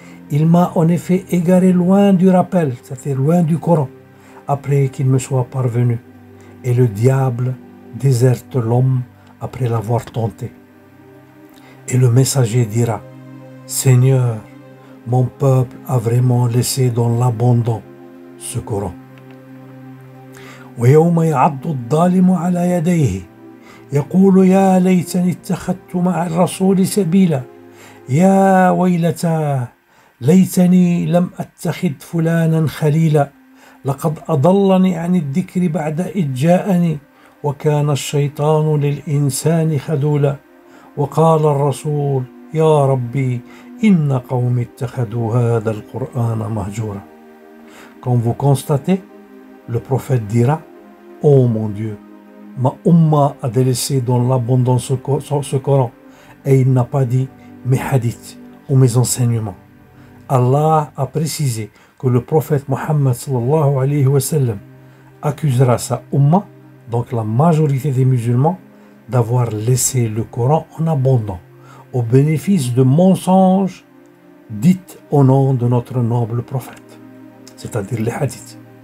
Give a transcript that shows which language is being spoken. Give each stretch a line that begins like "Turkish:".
French: Il m'a en effet égaré loin du rappel, c'est-à-dire loin du Coran, après qu'il me soit parvenu. Et le diable déserte l'homme après l'avoir tenté. Et le messager dira, Seigneur, mon peuple a vraiment laissé dans l'abandon ce Coran.
Arabic: ويوم يعض الظالم على يديه يقول يا ليتني اتخذت مع الرسول سبيلا يا ويلتاه ليتني لم أتخذ فلانا خليلا لقد أضلني عن الذكر بعد إذ جاءني وكان الشيطان للإنسان خذولا وقال الرسول يا ربي إن قوم اتخذوا هذا القرآن مهجورا.
French: Comme vous constatez, le prophète dira, oh mon Dieu, ma umma a délaissé dans l'abondance ce Coran et il n'a pas dit mes hadiths ou mes enseignements. Allah a précisé que le prophète Mohammed sallallahu alayhi wa sallam accusera sa umma, donc la majorité des musulmans, d'avoir laissé le Coran en abondant au bénéfice de mensonges dites au nom de notre noble prophète, c'est-à-dire les hadiths.